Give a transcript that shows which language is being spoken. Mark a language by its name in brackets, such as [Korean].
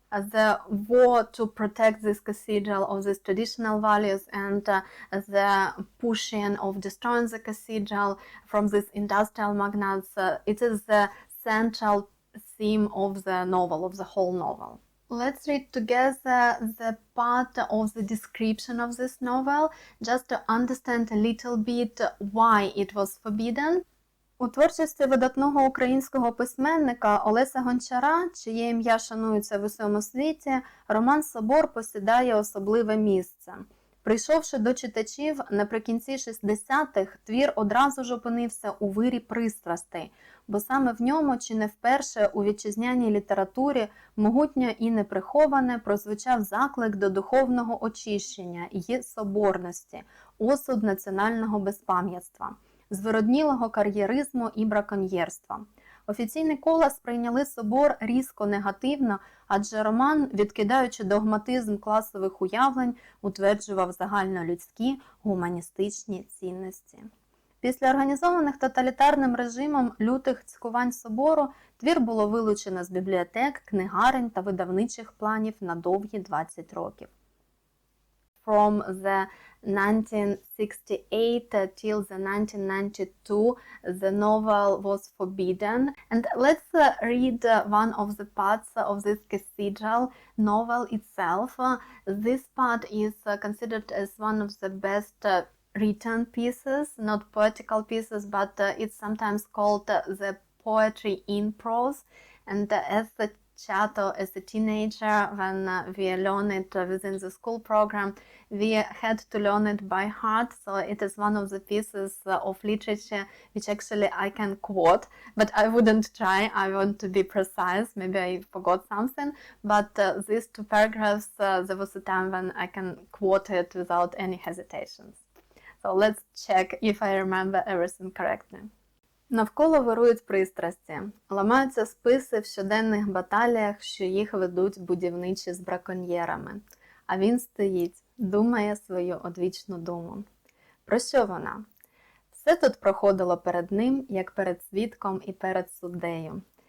[English] The war to protect this cathedral of these traditional values and the pushing of destroying the cathedral from these industrial magnates, it is the central theme of the novel, of the whole novel. Let's read together the part of the description of this novel, just to understand a little bit why it was forbidden. [Ukrainian] У творчості видатного українського письменника Олеся Гончара, чиє ім'я шанується в усьому світі, роман «Собор» посідає особливе місце. Прийшовши до читачів наприкінці 60-х, твір одразу ж опинився у вирі пристрастей, бо саме в ньому, чи не вперше у вітчизняній літературі, могутньо і неприховане прозвучав заклик до духовного очищення і соборності, осуд національного безпам'ятства, звироднілого кар'єризму і браконьєрства. Офіційні кола сприйняли «Собор» різко негативно, адже роман, відкидаючи догматизм класових уявлень, утверджував загальнолюдські гуманістичні цінності. Після організованих тоталітарним режимом лютих цькувань Собору твір було вилучено з бібліотек, книгарень та видавничих планів на довгі 20 років. [English] From the 1968 till the 1992, the novel was forbidden. And let's read one of the parts of this cathedral novel itself. This part is considered as one of the best written pieces, not poetical pieces, but it's sometimes called the poetry in prose. And as a child or as a teenager, when we learn it within the school program, we had to learn it by heart. So it is one of the pieces of literature which actually I can quote, but I wouldn't try. I want to be precise. Maybe I forgot something, but these two paragraphs, there was a time when I can quote it without any hesitations. So let's check if I remember everything correctly. [Ukrainian] Навколо вирують пристрасті, ламаються списи в щоденних баталіях, що їх ведуть будівничі з браконьєрами. А він стоїть, думає свою одвічну думу. Про що вона? Все тут проходило перед ним, як перед свідком і перед суддею.